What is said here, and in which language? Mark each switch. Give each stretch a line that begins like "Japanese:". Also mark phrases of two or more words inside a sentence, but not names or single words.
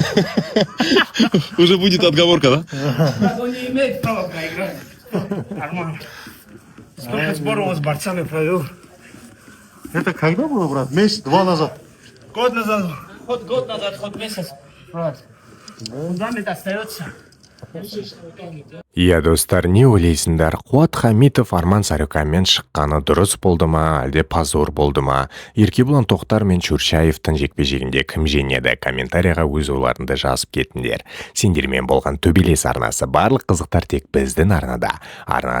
Russian: Уже будет отговорка, да? Он не имеет права проиграть. Арман. Сколько сборов он с борцами провел? Это когда было, брат? Месяц-два назад. Год назад. Год назад, хоть месяц. Брат. Фундамент остается.
Kazakh: Иә достар, не ойлайсыңдар? Қуат Хамитов Арман Сарукянмен шыққаны дұрыс болды ма, әлде позор болды ма? Еркебұлан Тоқтар мен Чурчаевтың жекпе-жегінде кім жеңеді? Комментарияға өз ойларыңды жазып кетіңдер. Сендермен болған төбелес арнасы, барлық қызықтар тек біздің арнада.